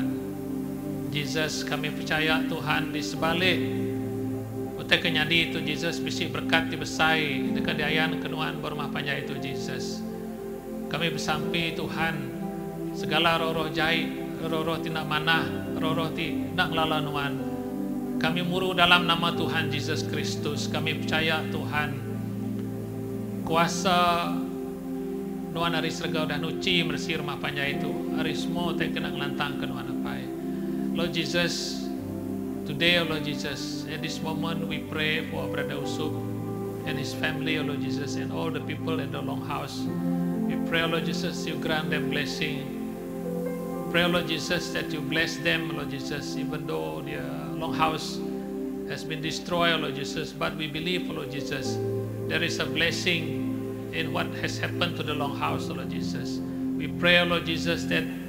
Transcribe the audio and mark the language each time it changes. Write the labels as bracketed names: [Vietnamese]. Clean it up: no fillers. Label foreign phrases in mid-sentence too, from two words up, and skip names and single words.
[Iban] Jesus kami percaya Tuhan di sebalik utai kenyadi itu Jesus bisi berkat dibesai dekat diayan kenuan berumah panjang itu Jesus kami bersampi Tuhan segala roh-roh jahit roh-roh tindak manah roh-roh tindak lalanuan kami muru dalam nama Tuhan Jesus Kristus kami percaya Tuhan kuasa nuan hari serga udah nuci bersih rumah panjang itu hari semua tak kena ngelantang kenuan apa [English] Lord Jesus today Lord Jesus at this moment we pray for our brother Usup and his family Lord Jesus and all the people in the Longhouse we pray Lord Jesus you grant them blessing pray Lord Jesus that you bless them Lord Jesus even though their Longhouse has been destroyed Lord Jesus but we believe Lord Jesus there is a blessing in what has happened to the Longhouse Lord Jesus we pray Lord Jesus that